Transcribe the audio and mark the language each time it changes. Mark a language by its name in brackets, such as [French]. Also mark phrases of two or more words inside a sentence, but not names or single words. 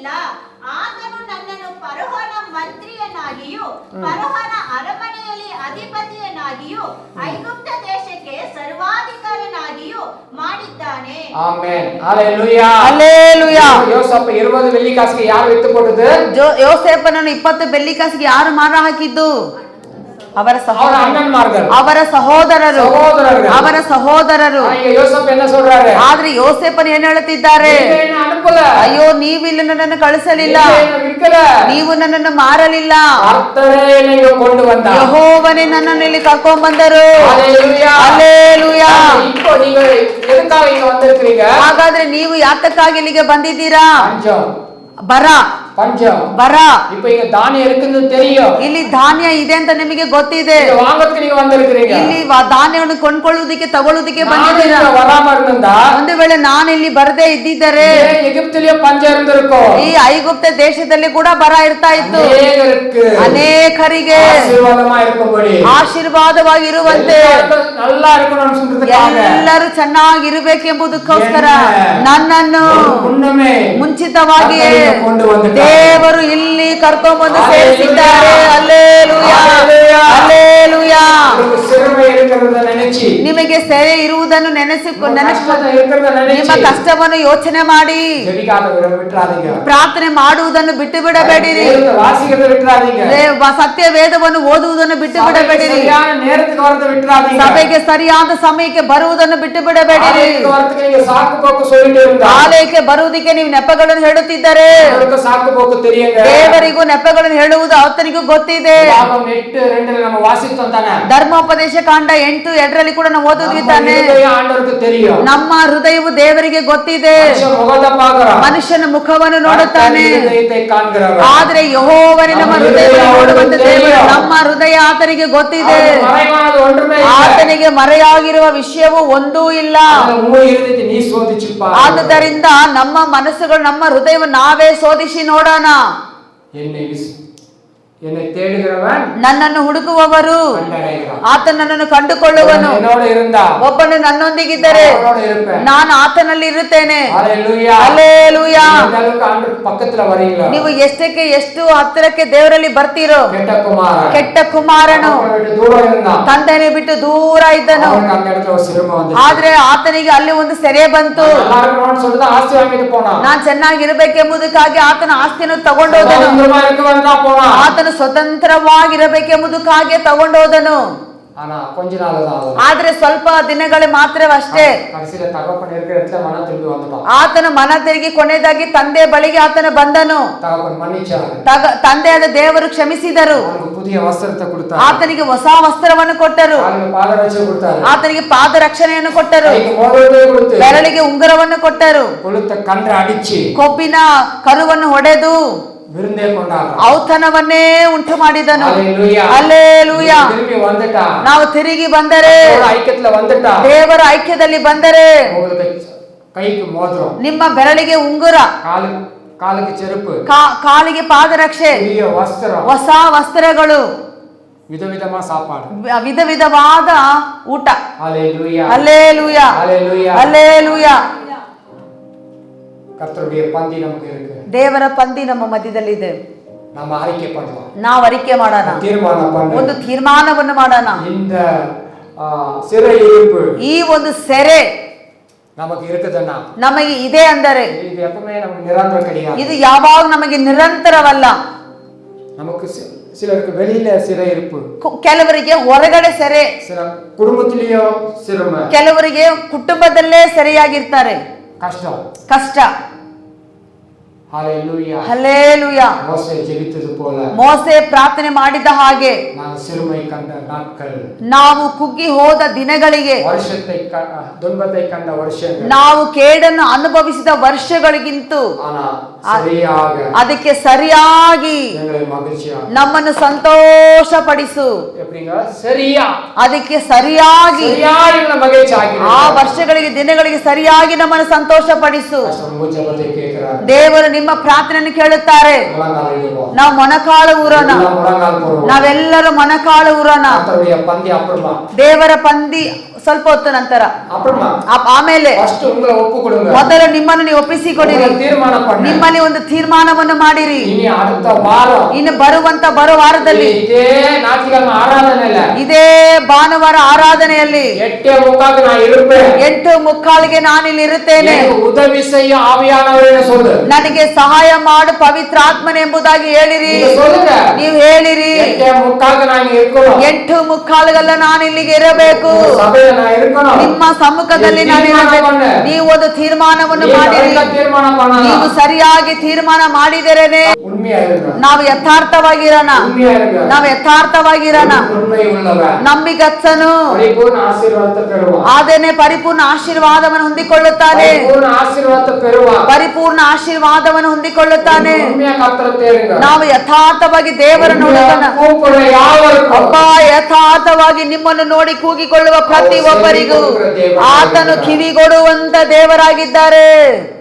[Kannada] ಆತನು ನನ್ನನ್ನು ಫರೋಹನ ಮಂತ್ರಿಯನ್ನಾಗಿಯೂ ಫರೋಹನ ಅರಮನೆಯಲ್ಲಿ ಅಧಿಪತಿಯನ್ನಾಗಿಯೂ ಐಗುಪ್ತ ದೇಶಕ್ಕೆ ಸರ್ವಾಧಿಕಾರನಾಗಿಯೂ ಮಾಡಿದ್ದಾನೆ. ಆಮೆನ್. ಹalleluya. ಹalleluya. ಯೋಸೇಫ 20 ಬೆಳ್ಳಿಕಾಸಿಗೆ ಯಾರು ವಿತ್ತು ಕೊಟ್ಟದ್ದು? ಯೋಸೇಫನನ್ನು 20 ಬೆಳ್ಳಿಕಾಸಿಗೆ ಯಾರು ಮಾರ ಹಾಕಿದ್ದು? ಅವರ [Tamil] அவர அண்ணன்மார்கள், [Kannada] ಅವರ ಸಹೋದರರು, [Tamil] சகோதரர்கள். [Kannada] ಅವರ ಸಹೋದರರು. [Tamil] இங்க யோசேப்பு என்ன சொல்றாரு? [Kannada] ಆದ್ರೆ ಯೋಸೇಫನು ಏನ್ ಹೇಳುತ್ತಿದ್ದಾರೆ? [Tamil] நீங்க என்ன அனுப்பல, [Kannada] ಅಯ್ಯೋ, ನೀವಿಲ್ಲಿ ನನ್ನನ್ನು ಕಳಿಸಲಿಲ್ಲ, [Tamil] நீங்க என்ன விற்கல, [Kannada] ನೀವು ನನ್ನನ್ನು ಮಾರಲಿಲ್ಲ, [Tamil] கர்த்தரே என்னை கொண்டு வந்தார். [Kannada] ಯೆಹೋವನೇ ನನ್ನನ್ನು ಇಲ್ಲಿ ಕರ್ಕೊಂಡ್ ಬಂದರು. [Tamil] ஹalleluya. [Kannada] ಹಲ್ಲೆಲೂಯಾ. [Tamil] இப்போ நீங்க எதுக்காக இங்க வந்திருக்கீங்க? [Kannada] ಹಾಗಾದ್ರೆ ನೀವು ಯಾತಕ್ಕಾಗಿ ಇಲ್ಲಿಗೆ ಬಂದಿದ್ದೀರಾ? [Tamil] பஞ்சம், பஞ்சம். [Kannada] ಬರ. [Tamil] இப்ப இங்க தானியம் இருக்குன்னு தெரியும், [Kannada] ಇಲ್ಲಿ ಧಾನ್ಯ ಇದೆ ಅಂತ ನಿಮಗೆ ಗೊತ್ತಿದೆ. [Tamil] இங்க வாங்கறதுக்கு நீங்க வந்திருக்கீங்க. [Kannada] ಇಲ್ಲಿ ಧಾನ್ಯವನ್ನು ಕೊಂಡ್ಕೊಳ್ಳುವುದಕ್ಕೆ ತಗೊಳ್ಳುವುದಕ್ಕೆ [Tamil] நான் [Kannada] ಬಂದಿದ್ದೀರಾ. [Tamil] இங்க வராம இருந்தா [Kannada] ಒಂದು ವೇಳೆ ನಾನು ಇಲ್ಲಿ ಬರದೇ ಇದ್ದಿದ್ದರೆ [Tamil] எகிப்திலே பஞ்சம் இருந்திருக்கும். [Kannada] ಈ ಐಗುಪ್ತ ದೇಶದಲ್ಲಿ ಕೂಡ ಬರ ಇರ್ತಾ ಇತ್ತು. [Tamil] அநேகருக்கு [Kannada] ಅನೇಕರಿಗೆ [Tamil] ஆசீர்வாதமா இருக்கும்படி, [Kannada] ಆಶೀರ್ವಾದವಾಗಿರುವಂತೆ, [Tamil] எல்லாரும் நல்லா இருக்கணும்னு சொல்றதுக்காக [Kannada] ಎಲ್ಲರೂ ಚೆನ್ನಾಗಿರ್ಬೇಕೆಂಬುದಕ್ಕೋಸ್ಕರ ನನ್ನನ್ನು [Tamil] முன்னமே [Kannada] ಮುಂಚಿತವಾಗಿಯೇ [Tamil] கொண்டு வந்துட்டார். [Kannada] ದೇವರು ಇಲ್ಲಿ ಕರ್ಕೊಂಡ್ಬಂದು ಸೇರಿಸಿದ್ದಾರೆ. ಹಲ್ಲೆಲೂಯಾ, ಹಲ್ಲೆಲೂಯಾ. [Tamil] உங்களுக்கு சிறுமை இருக்கிறத நினைச்சு, [Kannada] ನಿಮಗೆ ಸೆರೆ ಇರುವುದನ್ನು ನೆನೆಸಿಕೊಂಡು [Tamil] கஷ்டம் இருக்கிறத [Kannada] ನಿಮ್ಮ [Tamil] நினைச்சு [Kannada] ಕಷ್ಟವನ್ನು ಯೋಚನೆ ಮಾಡಿ [Tamil] ஜெபிக்காத விட்டுறாதீங்க, [Kannada] ಪ್ರಾರ್ಥನೆ ಮಾಡುವುದನ್ನು ಬಿಟ್ಟು ಬಿಡಬೇಡಿರಿ. [Tamil] வேதத்தை வாசிக்கிறத விட்டுறாதீங்க, [Kannada] ಸತ್ಯ ವೇದವನ್ನು ಓದುವುದನ್ನು ಬಿಟ್ಟು ಬಿಡಬೇಡಿರಿ. [Tamil] சரியான நேரத்துக்கு வரத விட்டுறாதீங்க, [Kannada] ಸಭೆಗೆ ಸರಿಯಾದ ಸಮಯಕ್ಕೆ ಬರುವುದನ್ನು ಬಿಟ್ಟು ಬಿಡಬೇಡಿರಿ. [Tamil] ஆலயத்துக்கு வரதுக்கு நீங்க சாக்கு போக்கு சொல்லிட்டு இருந்தா [Kannada] ಆಲಯಕ್ಕೆ ಬರುವುದಕ್ಕೆ ನೀವು ನೆಪಗಳನ್ನು ಹೇಳುತ್ತಿದ್ದರೆ [Tamil] அவருக்கு சாக்கு போக்கு தெரியுங்க. [Kannada] ದೇವರಿಗೂ ನೆಪಗಳನ್ನು ಹೇಳುವುದು ಆತನಿಗೂ ಗೊತ್ತಿದೆ. [Tamil] லாபம் 8:2 நம்ம வாசித்தோம் தானே. [Kannada] ಧರ್ಮೋಪದೇಶ ಕಾಂಡ 8:2 ಕೂಡ ನಾವು ಓದುತ್ತಿದ್ದಾನೆ. [Tamil] ஆண்டவருக்கு தெரியும், [Kannada] ನಮ್ಮ ಹೃದಯವು ದೇವರಿಗೆ ಗೊತ್ತಿದೆ. [Tamil] மனுஷன் முகத்தை பார்க்கறான், [Kannada] ಮನುಷ್ಯನ ಮುಖವನ್ನು ನೋಡುತ್ತಾನೆ, [Tamil] ஹ்ருதயத்தை காண்கிறவர். [Kannada] ಆದ್ರೆ ಯೆಹೋವನೇ ನಮ್ಮ ಹೃದಯವನ್ನು ನೋಡುವಂತ ದೇವರು. ನಮ್ಮ ಹೃದಯ ಆತನಿಗೆ ಗೊತ್ತಿದೆ. [Tamil] மறைவானது ஒன்றுமே இல்லை. [Kannada] ಆತನಿಗೆ ಮರೆಯಾಗಿರುವ ವಿಷಯವು ಒಂದೂ ಇಲ್ಲ. [Tamil] உன் இருதயத்தை நீ சோதிச்சு பாரு. [Kannada] ಆದುದರಿಂದ ನಮ್ಮ ಮನಸ್ಸುಗಳು, ನಮ್ಮ ಹೃದಯವನ್ನು ನಾವೇ ಶೋಧಿಸಿ ನೋಡೋಣ. [Tamil] என்னை தேடுகிறவன் [Kannada] ನನ್ನನ್ನು ಹುಡುಕುವವರು [Tamil] கண்டடைகிறான். [Kannada] ಆತ ನನ್ನನ್ನು ಕಂಡುಕೊಳ್ಳುವನು. [Tamil] என்னோட இருந்தா [Kannada] ಒಬ್ಬನು ನನ್ನೊಂದಿಗಿದ್ದರೆ [Tamil] அவனோட இருப்பேன். [Kannada] ನಾನು ಆತನಲ್ಲಿ ಇರುತ್ತೇನೆ. [Tamil] ஹalleluya. [Kannada] ಹಲ್ಲೆಲೂಯಾ. [Tamil] இந்த அளவுக்கு ஆண்டவர் பக்கத்துல வரீங்களா? [Kannada] ನೀವು ಎಷ್ಟಕ್ಕೆ ಎಷ್ಟು ಹತ್ತಿರಕ್ಕೆ ದೇವರಲ್ಲಿ ಬರ್ತೀರೋ. ಕೆಟ್ಟ ಕುಮಾರ, ಕೆಟ್ಟ ಕುಮಾರನು [Tamil] ದೂರ இருந்தான், [Kannada] ತಂದೆಯನ್ನು ಬಿಟ್ಟು ದೂರ ಇದ್ದನು. [Tamil] அவனுக்கு அந்த இடத்துல ஒரு சிறுமை வந்துச்சு. [Kannada] ಆದ್ರೆ ಆತನಿಗೆ ಅಲ್ಲಿ ಒಂದು ಸೆರೆ ಬಂತು. [Tamil] நல்லா இருக்கணும்னு சொல்லிட்டு ஆஸ்தி வாங்கிட்டு போனான். [Kannada] ನಾನ್ ಚೆನ್ನಾಗಿರ್ಬೇಕೆಂಬುದಕ್ಕಾಗಿ ಆತನ ಆಸ್ತಿಯನ್ನು ತಗೊಂಡೋದನು. [Tamil] சுதந்திரமா இருக்கவன் தான் போனான். [Kannada] ಆತನು ಸ್ವತಂತ್ರವಾಗಿರಬೇಕೆಂಬುದಕ್ಕಾಗಿ ತಗೊಂಡೋದನು. [Tamil] ஆனா கொஞ்ச நாள் தான் ஆகும். [Kannada] ಆದ್ರೆ ಸ್ವಲ್ಪ ದಿನಗಳು ಮಾತ್ರವಷ್ಟೇ. [Tamil] கடைசில தகப்பன் இருக்கிற இடத்துல மன திரும்பி வந்துட்டான். [Kannada] ಆತನ ಮನ ತಿರುಗಿ ಕೊನೆಯದಾಗಿ ತಂದೆ ಬಳಿಗೆ ಆತನ ಬಂದನು. [Tamil] தகப்பன் மன்னிச்சாரு. [Kannada] ತಂದೆಯಾದ ದೇವರು ಕ್ಷಮಿಸಿದರು. [Tamil] அவனுக்கு புதிய வஸ்திரத்தை கொடுத்தாரு. [Kannada] ಆತನಿಗೆ ಹೊಸ ವಸ್ತ್ರವನ್ನು ಕೊಟ್ಟರು. [Tamil] அவனுக்கு பாதரட்சை கொடுத்தாரு. [Kannada] ಆತನಿಗೆ ಪಾದ ರಕ್ಷಣೆಯನ್ನು ಕೊಟ್ಟರು. [Tamil] கைக்கு மோதிரத்தை கொடுத்து [Kannada] ಬೆರಳಿಗೆ ಉಂಗುರವನ್ನು ಕೊಟ್ಟರು. [Tamil] கொளுத்த கன்றை அடிச்சு [Kannada] ಕೊಬ್ಬಿನ ಕರುವನ್ನು ಹೊಡೆದು [Tamil] விருந்தே கொண்டாடுறான். [Kannada] ಔತಣವನ್ನೇ ಉಂಟು ಮಾಡಿದನು. [Tamil] ஹalleluya. [Kannada] ಹಲ್ಲೆಲೂಯಾ. [Tamil] திரும்பி வந்துட்டா, [Kannada] ನಾವು ತಿರುಗಿ ಬಂದರೆ, [Tamil] ஐக்கியத்துல வந்துட்டா, [Kannada] ದೇವರ ಐಕ್ಯದಲ್ಲಿ ಬಂದರೆ [Tamil] உங்களுக்கு கைக்கு மோதிரம், [Kannada] ನಿಮ್ಮ ಬೆರಳಿಗೆ ಉಂಗುರ, [Tamil] காலுக்கு செருப்பு, [Kannada] ಕಾಲಿಗೆ ಪಾದರಕ್ಷೆ, [Tamil] புதிய வஸ்திரம், [Kannada] ಹೊಸ ವಸ್ತ್ರಗಳು, [Tamil] விதவிதமா சாப்பாடு, [Kannada] ವಿಧ ವಿಧವಾದ ಊಟ. [Tamil] ஹalleluya. [Kannada] ಹಲ್ಲೆಲೂಯಾ. [Tamil] ஹalleluya. [Kannada] ಹಲ್ಲೆಲೂಯಾ. [Tamil] கர்த்தருடைய பந்தி நமக்கு இருக்கு. [Kannada] ದೇವರ ಪಂದಿ ನಮ್ಮ ಮಧ್ಯದಲ್ಲಿದೆ. [Tamil] நம்ம அறிக்கை பண்ணலாம், [Kannada] ನಾವು ಅರಿಕೆ ಮಾಡೋಣ, [Tamil] தீர்மானம் பண்ணலாம். [Kannada] ಒಂದು ತೀರ್ಮಾನವನ್ನು ಮಾಡೋಣ. [Tamil] இந்த சிறை இருப்பு [Kannada] ಈ ಒಂದು ಸೆರೆ [Tamil] நமக்கு இருக்குதுன்னா, [Kannada] ನಮಗೆ ಇದೆ ಅಂದರೆ [Tamil] இது எப்பவுமே நமக்கு நிரந்தரம் கிடையாது. [Kannada] ಇದು ಯಾವಾಗ ನಮಗೆ ನಿರಂತರವಲ್ಲ. [Tamil] நமக்கு சிலருக்கு வெளியில சிறை இருப்பு, [Kannada] ಕೆಲವರಿಗೆ ಹೊರಗಡೆ ಸೆರೆ, [Tamil] சில குடும்பத்திலேயோ சிறுமை, [Kannada] ಕೆಲವರಿಗೆ ಕುಟುಂಬದಲ್ಲೇ ಸೆರೆಯಾಗಿರ್ತಾರೆ. ಕಷ್ಟ. [Tamil] ஹalleluya. [Kannada] ಹಲ್ಲೆಲೂಯಾ. [Tamil] மோசே ஜெபித்தது போல [Kannada] ಮೋಸೆ ಪ್ರಾರ್ಥನೆ ಮಾಡಿದ ಹಾಗೆ [Tamil] நான் சிறுமை கண்ட நாட்கள், [Kannada] ನಾವು ಕುಗ್ಗಿ ಹೋದ ದಿನಗಳಿಗೆ, [Tamil] துன்பத்தை கண்ட வருஷங்கள், [Kannada] ನಾವು ಕೇಡನ್ನು ಅನುಭವಿಸಿದ ವರ್ಷಗಳಿಗಿಂತೂ ಅದಕ್ಕೆ ಸರಿಯಾಗಿ ನಮ್ಮನ್ನು ಸಂತೋಷಪಡಿಸು. ಅದಕ್ಕೆ ಸರಿಯಾಗಿ ಆ ವರ್ಷಗಳಿಗೆ ದಿನಗಳಿಗೆ ಸರಿಯಾಗಿ ನಮ್ಮನ್ನು ಸಂತೋಷಪಡಿಸು. ದೇವರು ನಿಮ್ಮ ಪ್ರಾರ್ಥನೆಯನ್ನು ಕೇಳುತ್ತಾರೆ. ನಾವು ಮೊಣಕಾಲು ಊರೋಣ, ನಾವೆಲ್ಲರೂ ಮೊಣಕಾಲು ಊರೋಣ. ದೇವರ ಪಂದಿ ಸ್ವಲ್ಪ ಹೊತ್ತು ನಂತರ [Tamil] அப்புறமா [Kannada] ಆಮೇಲೆ [Tamil] ஃபர்ஸ்ட் உங்களை ஒப்பு கொடுங்க, [Kannada] ಮೊದಲು ನಿಮ್ಮನ್ನು ನೀವು ಒಪ್ಪಿಸಿಕೊಡಿರಿ, [Tamil] உங்களை தீர்மானம் பண்ணு. [Kannada] ನಿಮ್ಮಲ್ಲಿ ಒಂದು ತೀರ್ಮಾನವನ್ನು ಮಾಡಿರಿ. [Tamil] இனி அடுத்த வாரம் [Kannada] ಇನ್ನು ಬರೋ ವಾರದಲ್ಲಿ [Tamil] இதே ஞாயிற்றுக்கிழமை ஆராதனையில [Kannada] ಇದೇ ಭಾನುವಾರ ಆರಾಧನೆಯಲ್ಲಿ [Tamil] 8:45 நான் இருப்பேன். [Kannada] 8:45 ನಾನಿಲ್ಲಿ ಇರುತ್ತೇನೆ. [Tamil] எனக்கு உதவி செய்ய ஆவியானவரே சொல்லு. [Kannada] ನನಗೆ ಸಹಾಯ ಮಾಡು ಪವಿತ್ರಾತ್ಮನೆಂಬುದಾಗಿ ಹೇಳಿರಿ. [Tamil] நீங்க சொல்லுங்க. [Kannada] ನೀವು ಹೇಳಿರಿ [Tamil] 8:45 நான் இருக்கணும். [Kannada] 8:45 ನಾನು ಇಲ್ಲಿಗೆ ಇರಬೇಕು. [Tamil] சபையில நான் இருக்கணும். [Kannada] ನಿಮ್ಮ ಸಮ್ಮುಖದಲ್ಲಿ ನಾನು ಇರಬೇಕು. ನೀವು ಒಂದು ತೀರ್ಮಾನವನ್ನು ಮಾಡಿರಿ. [Tamil] தீர்மானம் பண்ணணும். [Kannada] ನೀವು ಸರಿಯಾಗಿ ತೀರ್ಮಾನ ಮಾಡಿದರೇನೆ [Tamil] உண்மையா இருக்கணும். [Kannada] ನಾವು ಯಥಾರ್ಥವಾಗಿರೋಣ. [Tamil] உண்மையா இருக்கணும். [Kannada] ನಾವು ಯಥಾರ್ಥವಾಗಿರೋಣ. [Tamil] உண்மை உள்ளவன் [Kannada] ನಂಬಿಗಸ್ತನು ಪರಿಪೂರ್ಣ ಆಶೀರ್ವಾದ ಪೆರುವ. ಆದನೆ ಪರಿಪೂರ್ಣ ಆಶೀರ್ವಾದವನ್ನು ಹೊಂದಿಕೊಳ್ಳುತ್ತಾನೆ. ಪರಿಪೂರ್ಣ ಆಶೀರ್ವಾದ ಪೆರುವ. ಪರಿಪೂರ್ಣ ಆಶೀರ್ವಾದವನ್ನು ಹೊಂದಿಕೊಳ್ಳುತ್ತಾನೆ. [Tamil] உண்மையா கர்த்தரை தேடுங்க. [Kannada] ನಾವು ಯಥಾರ್ಥವಾಗಿ ದೇವರನ್ನು ಹುಡುಕೋಣ. [Tamil] கூப்பிடுற யாவருக்கும் [Kannada] ಅಪ್ಪ ಯಥಾರ್ಥವಾಗಿ ನಿಮ್ಮನ್ನು ನೋಡಿ ಕೂಗಿಕೊಳ್ಳುವ ಪ್ರತಿಯೊಬ್ಬರಿಗೂ ಆತನು ಕಿವಿಗೊಡುವಂತ ದೇವರಾಗಿದ್ದಾರೆ.